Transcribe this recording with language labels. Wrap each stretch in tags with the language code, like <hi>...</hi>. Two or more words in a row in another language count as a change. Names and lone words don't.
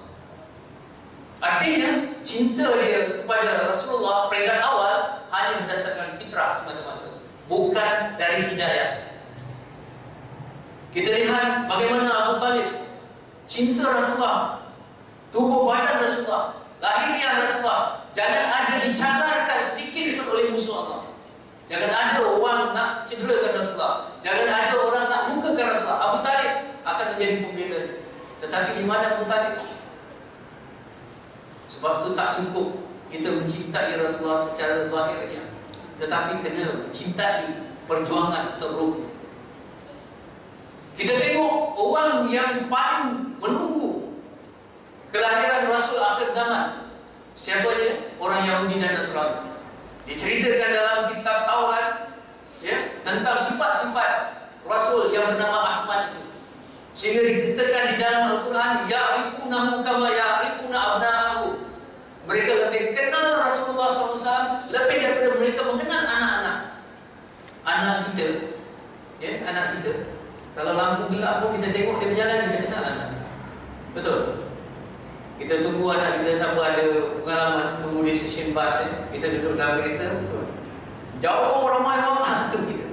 <ms>Artinya cinta dia kepada Rasulullah peringkat awal hanya berdasarkan fitrah semata-mata, bukan dari hidayah. Kita lihat bagaimana Abu Talib cinta Rasulullah, tubuh badan Rasulullah, lahiriah Rasulullah, jangan ada dicanarkan sedikit pun oleh musuh Allah. Jangan ada orang nak cederakan Rasulullah, jangan ada orang nak lukakan Rasulullah. Abu Talib akan menjadi pembela. Tetapi di mana Abu Talib? Sebab itu tak cukup kita mencintai Rasulullah secara zahirnya, tetapi kena mencintai perjuangan teruk. Kita tengok orang yang paling menunggu kelahiran Rasul akhir zaman. Siapa dia? Orang Yahudi dan Nasrani. Diceritakan dalam kitab Taurat, ya, tentang sifat-sifat Rasul yang bernama Ahmad itu. Sehingga dikatakan di dalam Al-Quran,</ms> <ar>يعرفونه كما يعرفون أبناءهم.</ar> <ms>Mereka lebih kenal Rasulullah SAW lebih daripada mereka mengenal anak-anak. Anak kita, ya, anak kita. Kalau lampu gelap pun kita tengok dia berjalan, kita kenal anak. Betul? Kita tunggu anak kita, siapa ada pengalaman tunggu di stesen bas, kita duduk dalam kereta, jauh ramai orang tu kita.</ms>